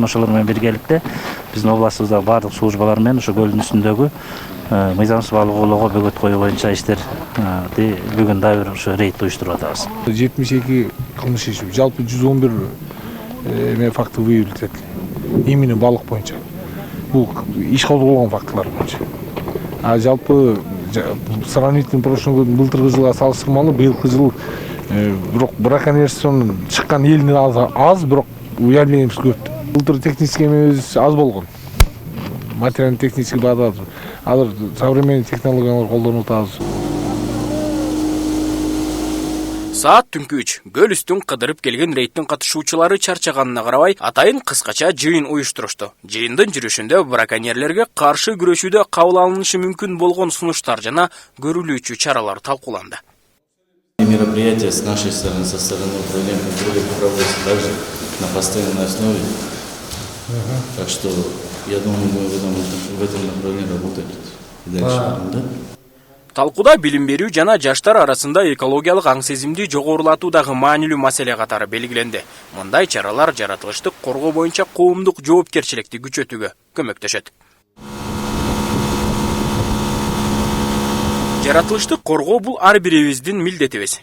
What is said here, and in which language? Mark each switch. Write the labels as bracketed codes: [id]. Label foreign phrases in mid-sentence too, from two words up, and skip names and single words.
[ky] Ошолор менен биргеликте биздин областыбыздагы бардык службалар менен ошо көлдүн үстүндөгү мыйзамсыз балык оолоого бөгөт коюу боюнча иштер бүгүн дагы бир ошо рейд уюштуруп атабыз. 72 кылмыш иш, жалпы 111 факты выявилет этилди. Именно балык боюнча. Бул иш колдонулган фактылар боюнча. А жалпы [ru] сравнительно прошлый год [ky] былтыркы жылга салыштырмалуу быйылкы жыл бирок браконьерстводон чыккан элдин аз, бирок уявленияибиз көп. Былтыр технический эмебиз аз болгон. [ru] Материально-технический база [ky] азыр современный технологиялар колдонуп атабыз. Саат түнкү 3. Көл үстүн кыдырып келген рейдтин катышуучулары чарчаганына карабай, атайын кыскача жыйын уюштурушту. Жыйындын жүрүшүндө браконьерлерге каршы күрөшүүдө кабыл алынышы мүмкүн болгон сунуштар жана көрүлүүчү чаралар талкууланды. [ru] Мероприятия с нашей стороны, со стороны управления контроля проводятся также на постоянной основе. Так что я думаю, мы в этом направлении работать и дальше. Да? [ky] Талкууда билим берүү жана жаштар арасында экологиялык аң сезимди жогорулатуудагы маанилүү маселе катары белгиленди. Мындай чаралар жаратылышты коргоо боюнча коомдук жоопкерчиликти күчөтүүгө көмөктөшөт. Жаратылышты коргоо бул ар бирибиздин милдетибиз.